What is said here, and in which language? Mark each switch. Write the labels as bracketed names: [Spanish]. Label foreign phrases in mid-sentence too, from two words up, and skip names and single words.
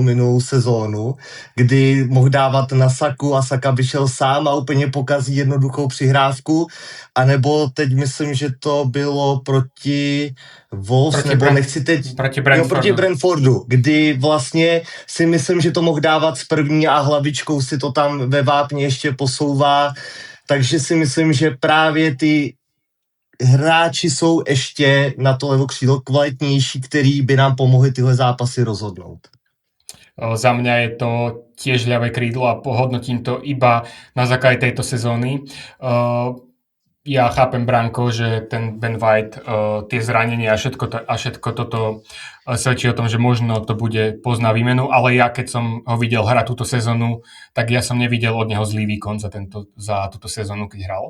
[Czech] minulou sezónu, kdy mohl dávat na Saku a Saka by šel sám a úplně pokazí jednoduchou přihrávku, anebo teď myslím, že to bylo proti Wolves, proti Brentfordu, kdy vlastně si myslím, že to mohl dávat z první a hlavičkou si to tam ve vápně ještě posouvá, takže si myslím, že právě ty hráči jsou ještě na to levo křídlo kvalitnější, který by nám pomohli tyhle zápasy rozhodnout. [Slovak] Za mňa je to tiež ľavé krídlo a pohodnotím to iba na základe tejto sezóny. Ja chápem, Branko, že ten Ben White, tie zranenia a všetko toto svedčí o tom, že možno to bude post na výmenu, ale ja keď som ho videl hrať túto sezónu, tak ja som nevidel od neho zlý výkon za túto sezónu, keď hral.